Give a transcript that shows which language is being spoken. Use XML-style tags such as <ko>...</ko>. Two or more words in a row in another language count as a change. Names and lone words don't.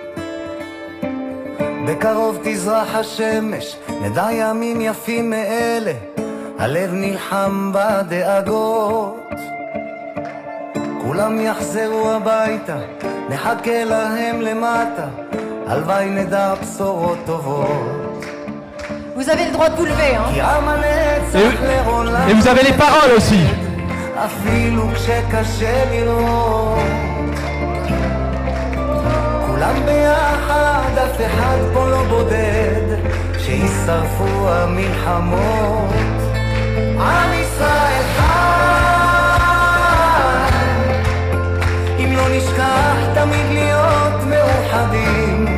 <he>בקרוב תזרח השמש, נדע ימים יפים מאלה, הלב נלחם בדאגות. כולם יחזרו הביתה, נחכה להם למטה, הלוואי נדע בשורות טובות.</he> <fr>Vous avez le droit de vous lever, hein.</fr> <he>כי עם הנצח לעולם.</he> <fr>Et vous avez les paroles aussi.</fr> <he>אפילו כשקשה לראות. כולם ביחד, אף אחד פה לא בודד, שישרפו המלחמות. עם ישראל חי, אם לא נשכח תמיד להיות מאוחדים.</he>